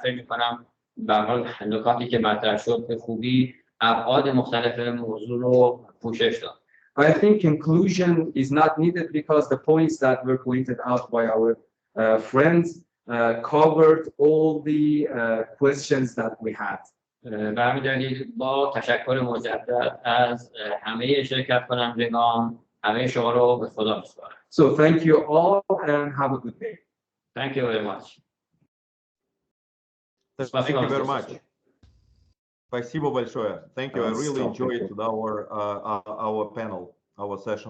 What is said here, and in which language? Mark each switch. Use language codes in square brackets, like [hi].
[fa] فکر می‌کنم به هر حال نکاتی که مطرح شد به خوبی ابعاد مختلف موضوع رو پوشش داد. [en] I think conclusion is not needed because the points that were pointed out by our friends covered all the questions that we had. [fa] به همین دلیل با تشکر مجدد از همه شرکت کنندگان همه شما رو به خدا می‌سپارم. [en] So thank you all and have a good day. Thank you very much. Thank you very much. [ru] Спасибо большое. [en] Thank you. I really enjoyed our panel, our session.